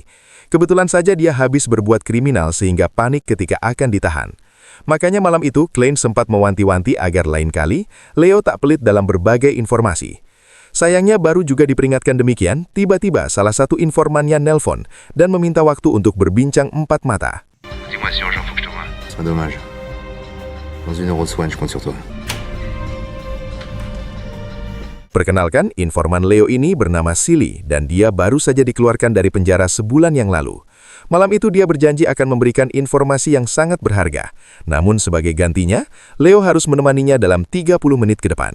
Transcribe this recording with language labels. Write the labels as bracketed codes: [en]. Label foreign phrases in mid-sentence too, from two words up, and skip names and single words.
[id] Kebetulan saja dia habis berbuat kriminal sehingga panik ketika akan ditahan. Makanya malam itu, Klein sempat mewanti-wanti agar lain kali, Leo tak pelit dalam berbagai informasi. Sayangnya baru juga diperingatkan demikian, tiba-tiba salah satu informannya nelpon dan meminta waktu untuk berbincang empat mata. [fr] Dis-moi si urgent, faut que je te voie. C'est dommage. Dans 1 heure de soin, je compte sur toi. [id] Perkenalkan, informan Leo ini bernama Silly dan dia baru saja dikeluarkan dari penjara sebulan yang lalu. Malam itu dia berjanji akan memberikan informasi yang sangat berharga. Namun sebagai gantinya, Leo harus menemaninya dalam 30 menit ke depan.